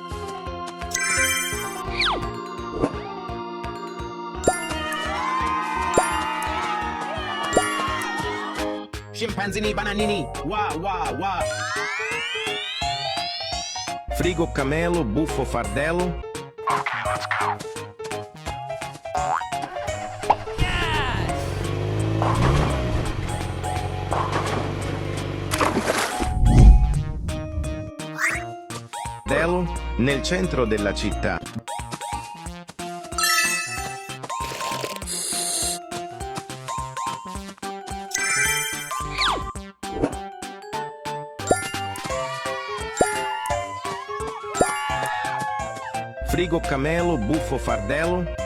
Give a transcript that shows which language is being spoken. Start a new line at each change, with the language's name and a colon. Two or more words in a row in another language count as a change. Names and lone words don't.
Italian: Scimpanzini bananini. Wah wah wah. Frigo camelo, buffo fardello.
English: Okay, let's go.
Italian: Fardello nel centro della città. Frigo camelo, buffo fardello.